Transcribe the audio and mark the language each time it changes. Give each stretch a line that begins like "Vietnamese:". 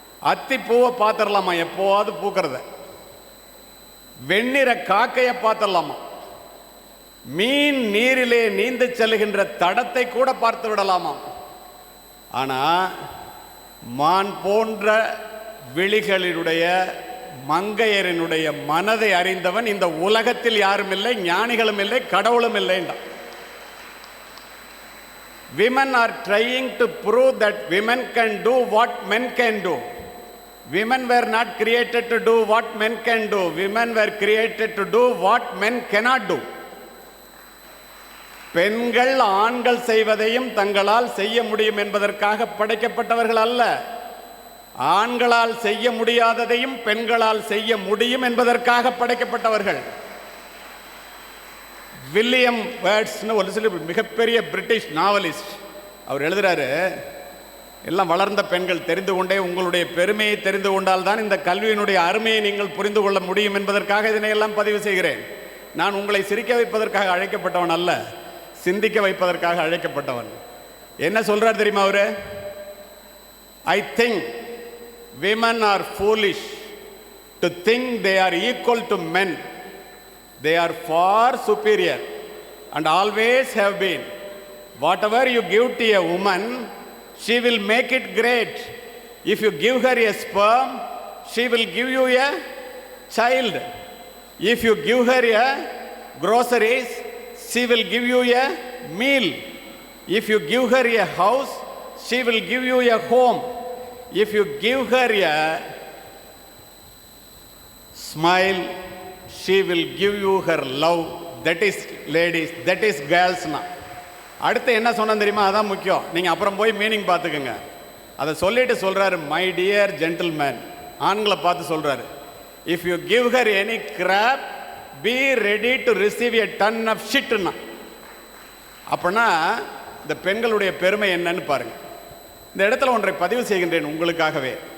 Tamil: அத்தி பூவை பார்த்துடலாமா எப்போவாது பூக்கிறத, வெண்ணிற காக்கையை பார்த்துடலாமா, மீன் நீரிலே நீந்து செல்கின்ற தடத்தை கூட பார்த்து விடலாமா. ஆனால் மான் போன்ற விழிகளினுடைய மங்கையரினுடைய மனதை அறிந்தவன் இந்த உலகத்தில் யாரும் இல்லை, ஞானிகளும் இல்லை, கடவுளும் இல்லை.
English: Women are trying to prove that women can do what men can do. Women were not created to do what men can do. Women were created to do what men cannot do.
Tamil: பெண்கள் ஆண்கள் செய்வதையும் தங்களால் செய்ய முடியும் என்பதற்காக படைக்கப்பட்டவர்கள் அல்ல, ஆண்களால் செய்ய முடியாததையும் பெண்களால் செய்ய முடியும் என்பதற்காக படைக்கப்பட்டவர்கள். வில்லியம் வேர்ட்ஸ்னு ஒரு சில மிகப்பெரிய பிரிட்டிஷ் நாவலிஸ்ட், அவர் எழுதுறாரு, எல்லாம் வளர்ந்த பெண்கள் தெரிந்து கொண்டே உங்களுடைய பெருமையை தெரிந்து கொண்டால் தான் இந்த கல்வியினுடைய அருமையை நீங்கள் புரிந்து கொள்ள முடியும் என்பதற்காக இதனையெல்லாம் பதிவு செய்கிறேன். நான் உங்களை சிரிக்க வைப்பதற்காக அழைக்கப்பட்டவன் அல்ல. சிந்திக்க வைப்பதற்காக அழைக்கப்பட்டவன். என்ன சொல்றார் தெரியுமா அவரு?
English: I think women are foolish to think they are equal to men. They are far superior and always have been. Whatever you give to a woman, she will make it great. If you give her a sperm, she will give you a child. If you give her a groceries, she will give you a meal. If you give her a house, she will give you a home. If you give her a smile, she will give you her love. That is ladies, that is girls.
Tamil: அடுத்து என்ன சொன்ன தெரியுமா? அதான் முக்கியம். நீங்கள் அப்புறம் போய் meaning பார்த்துக்குங்க. அதை சொல்லிட்டு சொல்கிறாரு,
English: my dear gentleman,
Tamil: ஆண்களை பார்த்து சொல்கிறாரு,
English: If you give her any crap, be ready to receive a ton of ஷிட்னா.
Tamil: அப்படின்னா இந்த பெண்களுடைய பெருமை என்னன்னு பாருங்கள். இந்த இடத்துல ஒன்றை பதிவு செய்கின்றேன் உங்களுக்காகவே.